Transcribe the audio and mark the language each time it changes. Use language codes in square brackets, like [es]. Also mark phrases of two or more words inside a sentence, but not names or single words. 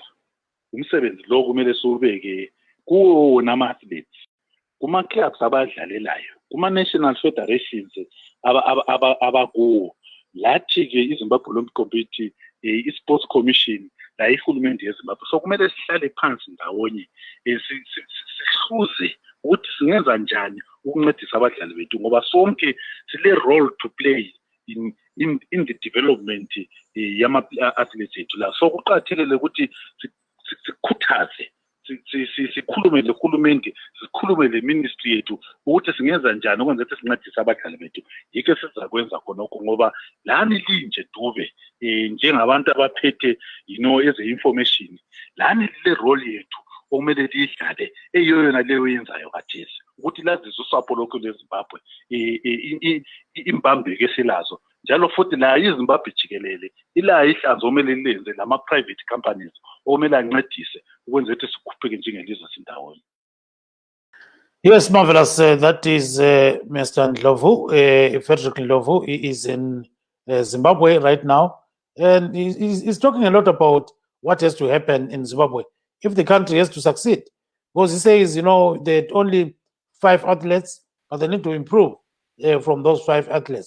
[nd] Umsebenzi lo kumele siwubeke kuwona ama-athletes, kuma-clubs abadlalelayo, kuma-national federations abakuwo. Lathi-ke iZimbabwe Olympic Committee, i-Sports Commission, la ihulumende yeZimbabwe. So kumele sihlale phansi ndawonye sihluze ukuthi singenza njani ukuncedisa abadlali bethu, ngoba sonke sile [en] role to play in the development [nd] yama-athletes ethu la. So kuqakathekile ukuthi sikhuthaze, sikhulume lehulumende, sikhulume le-ministry yethu ukuthi singenza njani ukwenza ukuthi sincedise abadlali bethu. Yike sizakwenza khonokho ngoba lani linje dube njengabantu abaphethe eze-information, lani lile role yethu okumele liyidlale eyona leyo yenzayo khathesi ukuthi lazise usapho lokho lweZimbabwe imbambeko esilazo, njalo futhi la iZimbabwe jikelele ila ihlanzo omele lenze lama-private companies okumele ancedise ukwenza ukuthi sikhupheke njengelizwe sindawonye. [en] Yes, marvelous. That is Mr. Ndlovu, Frederick Ndlovu. He is in Zimbabwe right now, and he's talking a lot about what has to happen in Zimbabwe if the country has to succeed. Because he says, there are only 5 athletes, but they need to improve from those 5 athletes.